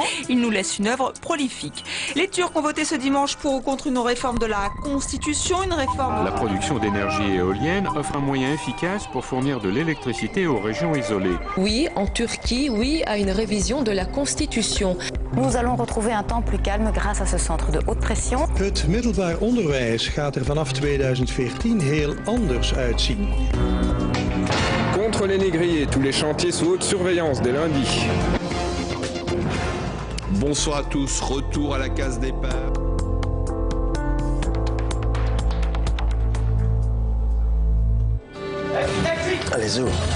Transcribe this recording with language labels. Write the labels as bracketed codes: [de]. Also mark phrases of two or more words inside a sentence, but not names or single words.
[fr] Il nous laisse une œuvre prolifique. Les Turcs ont voté ce dimanche pour ou contre une réforme de la Constitution, une réforme... La production d'énergie éolienne offre un moyen efficace pour fournir de l'électricité aux régions isolées. Oui, en Turquie, oui à une révision de la Constitution. Nous allons retrouver un temps plus calme grâce à ce centre de haute pression. [nl] Het middelbaar onderwijs gaat er vanaf 2014 heel anders uitzien. [fr] Contre les négriers, tous les chantiers sous haute surveillance dès lundi. Bonsoir à tous, retour à la case départ. Allez, zo.